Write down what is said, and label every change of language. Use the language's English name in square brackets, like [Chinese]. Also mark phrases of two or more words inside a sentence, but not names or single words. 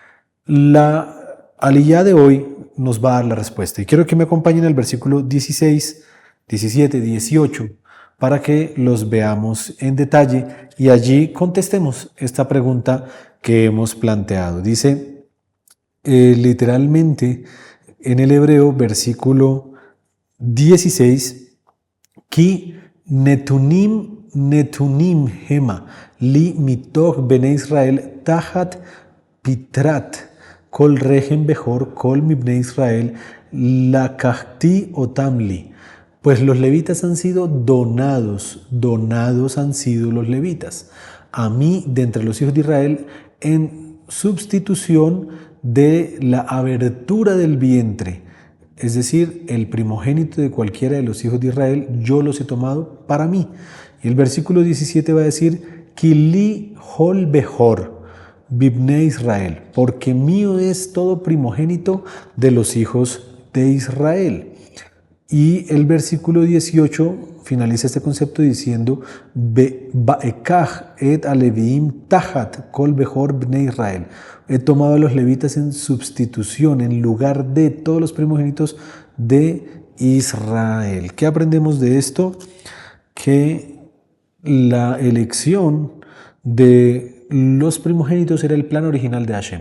[Spanish] La aliyá de hoy nos va a dar la respuesta, y quiero que me acompañen al versículo 16, 17, 18 para que los veamos en detalle y allí contestemos esta pregunta que hemos planteado. Dice literalmente en el hebreo, versículo 16: [Hebrew] כי נתנים המה לי מתוך בני ישראל תחת פטרת כל רחם בכור כל מבני ישראל לקחתי אתם לי. [Spanish] Pues los levitas han sido donados han sido los levitas a mí de entre los hijos de Israel en sustitución de la abertura del vientre. Es decir, el primogénito de cualquiera de los hijos de Israel, yo los he tomado para mí. Y el versículo 17 va a decir: [Hebrew] כי לי כל בכור בבני ישראל, [Spanish] porque mío es todo primogénito de los hijos de Israel. Y el versículo 18 finaliza este concepto diciendo: [Hebrew] ואקח את הלוים תחת כל בכור בני ישראל. [Spanish] He tomado a los levitas en sustitución, en lugar de todos los primogénitos de Israel. ¿Qué aprendemos de esto? Que la elección de los primogénitos era el plan original de Hashem.